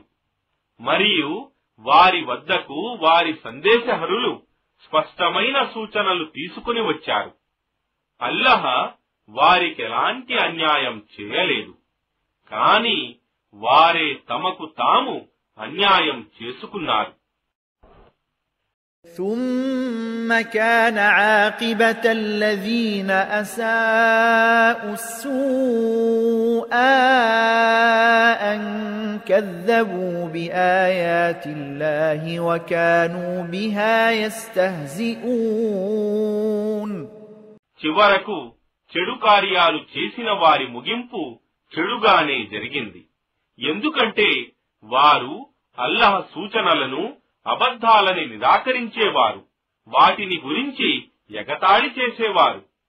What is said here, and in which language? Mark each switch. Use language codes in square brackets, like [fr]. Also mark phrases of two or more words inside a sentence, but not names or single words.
[te] మరియు వారి వద్దకు వారి సందేశహరులు స్పష్టమైన సూచనలు తీసుకుని వచ్చారు. అల్లాహ్ వారికెలాంటి అన్యాయం చేయలేదు, కాని వారే తమకు తాము అన్యాయం చేసుకున్నారు. [ar] ثم كان عاقبة الذين أساءوا السوء أن كذبوا بآيات الله وكانوا بها يستهزئون. [te] చివరకు చెడు కార్యాలు చేసిన వారి ముగింపు చెడుగానే జరిగింది, ఎందుకంటే వారు అల్లాహ్ సూచనలను అబద్ధాలని నిరాకరించేవారు, వాటిని గురించి ఎగతాళి చేసేవారు.